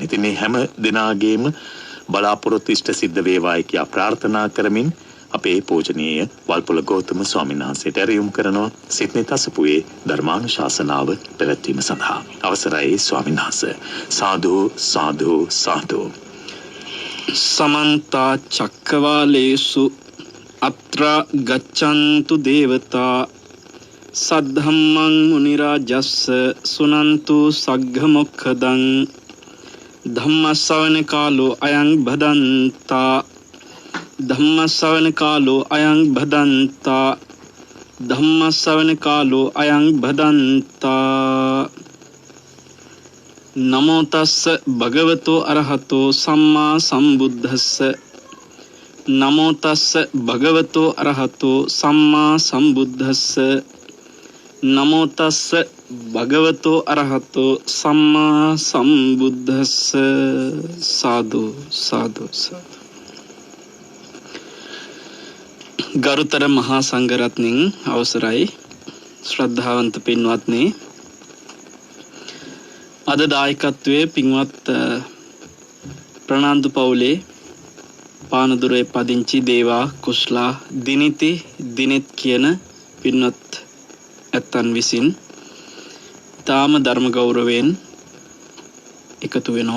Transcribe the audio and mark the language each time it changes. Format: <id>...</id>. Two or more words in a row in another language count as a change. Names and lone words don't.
<si>ඉතින් මේ හැම දිනාගේම බලාපොරොත්තු ඉෂ්ට සිද්ධ වේවායි කියා ප්‍රාර්ථනා කරමින් අපේ පූජනීය වල්පොළ ගෞතම ස්වාමීන් වහන්සේට ඇරයුම් කරනවා සිඩ්නි තසපුවේ ධර්මානුශාසනාව පැවැත්වීම සඳහා. අවසරයි ස්වාමීන් වහන්සේ. සාදු සාදු සාදු.</si> <pi>समन्ता चक्रवालेषु अत्र गच्छन्तु देवता सद्धम्मं मुनिराजस्स सुनन्तु सग्घमुखदं धम्मश्रवण कालो अयं भदन्ता धम्मश्रवण कालो अयं भदन्ता धम्मश्रवण कालो अयं भदन्ता नमो तස්ස භගවතෝ අරහතෝ සම්මා සම්බුද්දස්ස නමෝ තස්ස භගවතෝ අරහතෝ සම්මා සම්බුද්දස්ස නමෝ තස්ස භගවතෝ අරහතෝ සම්මා සම්බුද්දස්ස සාදු සාදු සාදු.</pi> <si>ගරුතර මහා සංඝරත්නයන් අවසරයි ශ්‍රද්ධාවන්ත පින්වත්නි. අද දායකත්වයේ පින්වත් ප්‍රනාන්දු පවුලේ පානදුරේ පදිංචි දේවා කුස්ලා දිනිති දිනෙත් කියන පින්වත් ඇත්තන් විසින් තාම ධර්ම ගෞරවයෙන් එකතු වෙනවා.</si>